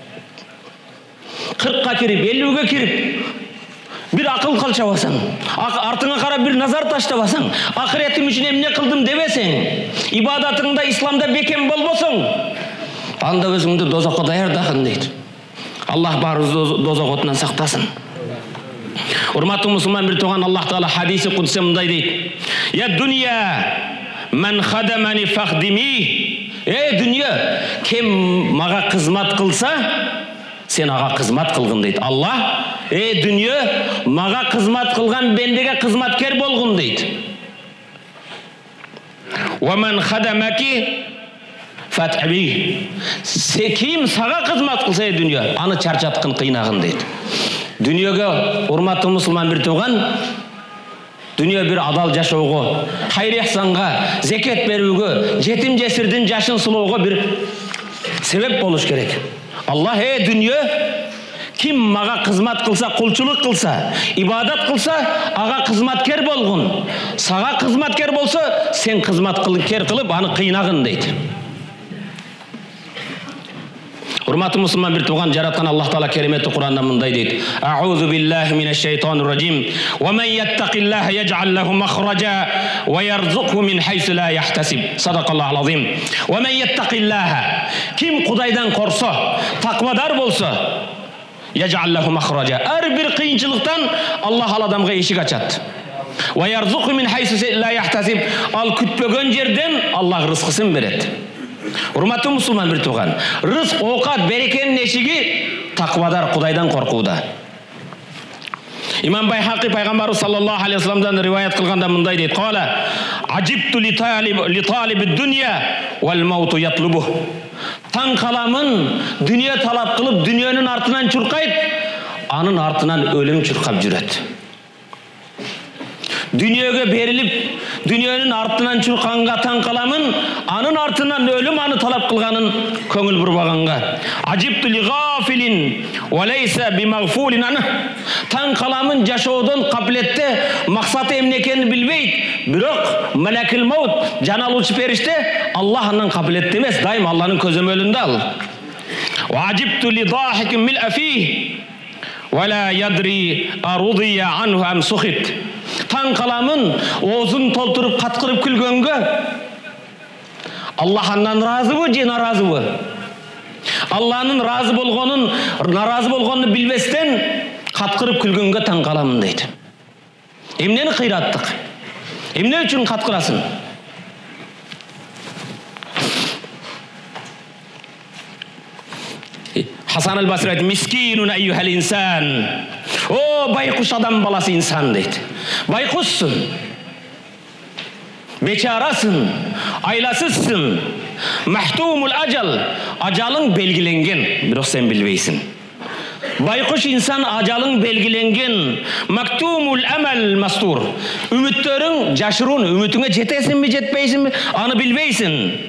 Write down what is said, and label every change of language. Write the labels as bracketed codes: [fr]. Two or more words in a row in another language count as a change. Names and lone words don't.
[ky] 40ка кирип, 50ге кирип, бир акыл калчабасаң, артыңа карап бир назар таштабасаң, ахиретим үчүн эмне кылдым дебесең, ибадатыңда, исламда бекем болбосоң, анда өзүңдү дозокко даярдагын дейт. Аллах баарыбызды дозок отунан сактасын. Урматтуу мусулман бир туган, Аллах Таала хадиси кудсе мындай дейт: [ar] يا دنيا من خدمني فاخدميه. [ky] Дүнья, кем мага кызмат кылса, сен ага кызмат кылгын дейт. Аллах, дүнья, мага кызмат кылган бендеге кызматкер болгун дейт. [ar] ومن خدمك فأتعبيه. [ky] Ким сага кызмат кылса, дүнья, аны чарчаткын, кыйнагын дейт. Дүньөгө, урматтуу мусулман бир туган, дүньө бир адал жашоого, кайыр ихсанга, зекет берүүгө, жетим жесирдин жашын сулоого бир себеп болуш керек. Аллах, дүньө, ким мага кызмат кылса, кулчулук кылса, ибадат кылса, ага кызматкер болгун. Сага кызматкер болсо, сен кызматкер кылып аны кыйнагын дейт. Урматтуу мусулман, бир тууган, жараткан Аллах Таала кереметти Кур'анда мындай дейт: [ar] أعوذ بالله من الشيطان الرجيم. ومن يتق الله يجعل له مخرجا ويرزقه من حيث لا يحتسب. صدق الله العظيم. ومن يتق الله, [ky] ким Кудайдан корсо, таквадар болсо, [ar] يجعل له مخرجا, [ky] ар бир кыйынчылыктан Аллах ал адамга эшик ачат. [ar] ويرزقه من حيث لا يحتسب, [ky] ал күтпөгөн жерден Аллах рызкысын берет. Урматтуу мусулман, бир тууган, рызк, оокат, берекенин эшиги таквадар, Кудайдан коркууда. Имам Байхақи пайгамбарыбыз саллаллаху алейхи вассаламдан риваят кылганда мындай дейт: [ar] "قال عجبت لطالب الدنيا والموت يطلبه." [ky] Таң каламын, дүние талап кылып, дүниенин артынан чуркайт, анын артынан өлүм чуркап жүрөт. Дүниеге берилип, дүниенин артынан чурканга таң каламын, анын артынан өлүм аны талап кылганын көңүл бурбаганга. [ar] عجبت لغافل وليس بمغفول عنه. [ky] Таң каламын, жашоодон кабилетте максаты эмне экенин билбейт, бирок малакил маут, жан алуучу периште, Аллах андан кабилетте эмес, дайым Алланын көзөмөлүндө ал. [ar] وعجبت لضاحك ملء فيه ولا يدري أراض عنه أم ساخط. [ky] Таң каламын, оозун толтуруп каткырып күлгөнгө, Аллах андан разыбы же наразыбы? Алланын разы болгонун, наразы болгонун билбестен каткырып күлгөнгө таң каламын дейт. Эмнени кыйраттык? Эмне үчүн каткырасың? Хасан аль-Басри айтты: [ar] "مسكين أيها الإنسان." [ky] О, байкуш адам баласы инсан дейт. Байкушсун, бечарасың, айласызсың, [ar] مكتوم الأجل, [ky] ажалың белгиленген, бирок сен билбейсиң. Байкуш инсан, ажалың белгиленген, [ar] مكتوم الأمل مستور, [ky] үмүттөрүң жашыруун, үмүтүңө жетесиңби, жетпейсиңби, аны билбейсиң.